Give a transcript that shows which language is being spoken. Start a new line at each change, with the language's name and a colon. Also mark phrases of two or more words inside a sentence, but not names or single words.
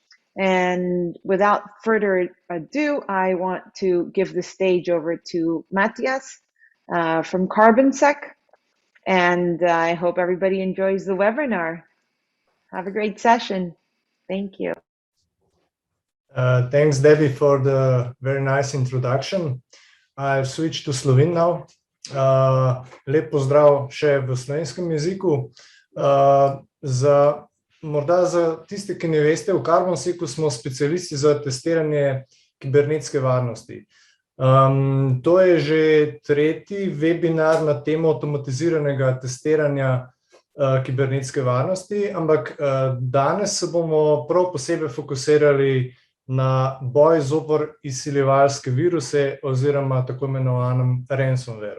English: And without further ado, I want to give the stage over to Matthias from CarbonSec, and I hope everybody enjoys the webinar. Have a great session. Thank you. Thanks, Debbie, for the very nice introduction. I'll switch to Slovene now.
Slovenian: Lep pozdrav še v slovenskem jeziku. Morda za tiste, ki ne veste, v CarbonSecu smo specialisti za testiranje kibernetske varnosti. To je že tretji webinar na temo avtomatiziranega testiranja kibernetske varnosti, ampak danes se bomo prav posebej fokusirali na boj zoper izsiljevalske viruse oziroma tako imenovanem ransomwareu.